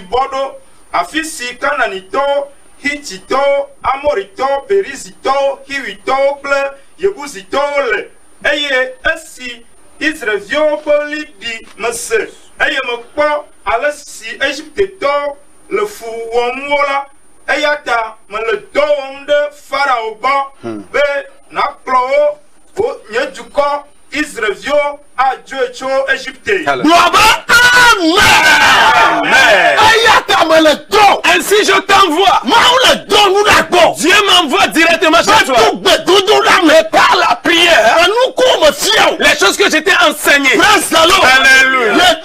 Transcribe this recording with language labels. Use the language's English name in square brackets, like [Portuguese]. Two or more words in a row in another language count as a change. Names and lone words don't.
[Ewe] bɔ ɖo afi si Kananitɔwo, Hititɔwo, Amoritɔwo, Perizitɔwo, Hiwitɔwo kple Yebusitɔwo le eye esi Israelviwo ƒe li ɖi mese eye mekpɔ ale si Egyptetɔwo le fu wɔm wo la eya ta mele dɔ wɔm ɖe Farao gbɔ be nakplɔ wo nye dukɔ Israelviwo adzoe tso Égypte. [French] Ainsi je t'envoie. Dieu m'envoie directement chez toi. Mais par la prière, les choses que je t'ai enseignées. Alléluia.